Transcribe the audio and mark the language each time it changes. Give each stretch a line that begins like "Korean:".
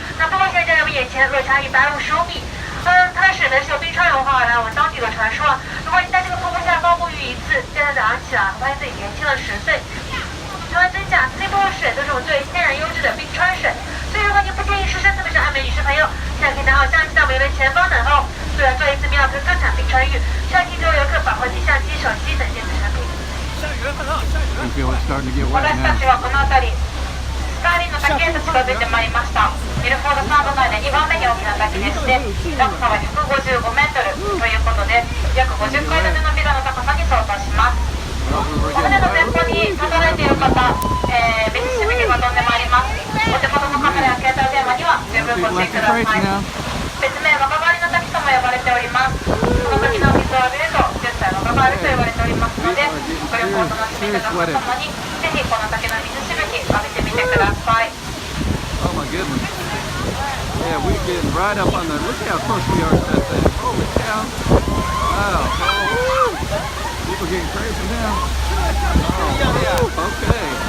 Chinese: 那瀑布现在在我们眼前落差155米，它的水呢是由冰川融化而来。我们当地的传说，如果你在这个瀑布下方沐浴一次，第二天早上起来会发现自己年轻了10岁。除了真假，这瀑布水都是我们最天然优质的冰川水，所以如果你不介意湿身，特别是爱美女士朋友，现在可以拿好相机到我们游轮前方等候。为了做一次妙可特产冰川浴，需要提供游客保护机、相机、手机等电子产品。
Japanese: 私たちはこの辺り、スカーリンの滝へと近づいてまいりました。ミルフォードサンド内で2番目に大きな滝でして、高さは155メートルということで、約50階建てのビルの高さに相当します。お船の前方に立たれている方、水しぶきが飛んでまいります。お手元のカメラや携帯電話には十分ご注意ください。別名若返りの滝とも呼ばれております。この時の水を浴びると10歳若返ると言われておりますので、ご旅行を楽しみいただくとともに、ぜひこの滝の水しぶき浴びてみてください。
English: Oh my goodness. Yeah, we're getting right up on the, look how close we are to that thing. Holy cow. Wow. Oh, people getting crazy now. Oh, okay.